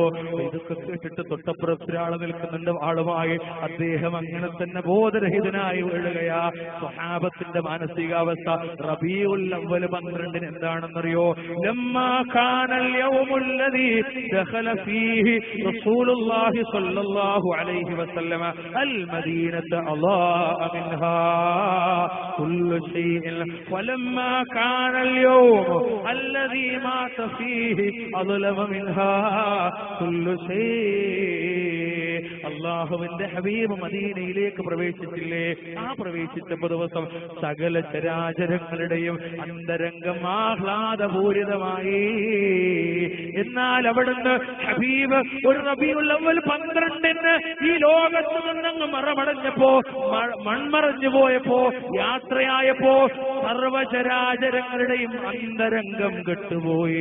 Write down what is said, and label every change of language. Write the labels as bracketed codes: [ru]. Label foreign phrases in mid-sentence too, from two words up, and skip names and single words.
[ml] ഇതൊക്കെ കേട്ടിട്ട് തൊട്ടപ്പുറത്തൊരാൾ നിൽക്കുന്നുണ്ട് ആളുമായി. അദ്ദേഹം അങ്ങനെ തന്നെ ബോധരഹിതനായി വീഴുകയാ. സ്വഹാബത്തിന്റെ മാനസികാവസ്ഥ റബീഉൽ അവ്വൽ 12 എന്താണെന്നറിയോ? [ar] لما كان اليوم الذي دخل فيه رسول الله صلى الله عليه وسلم المدينة أضاء منها كل شيء ولما كان اليوم الذي مات فيه أظلم منها كل شيء. [ml] അള്ളാഹുവിന്റെ ഹബീബ് മദീനയിലേക്ക് പ്രവേശിച്ചില്ലേ? ആ പ്രവേശിച്ചപ്പോ ദിവസം സകല ചരാചരങ്ങളുടെയും അന്തരംഗം ആഹ്ലാദപൂരിതമായി. എന്നാൽ അവിടുന്ന് ഹബീബ് ഒരു റബീഉൽ അവ്വൽ 12 ഈ ലോകത്ത് നിന്നങ്ങ് മറമടഞ്ഞപ്പോ, മൺമറഞ്ഞു പോയപ്പോ, യാത്രയായപ്പോ സർവചരാചരങ്ങളുടെയും അന്തരംഗം കെട്ടുപോയി.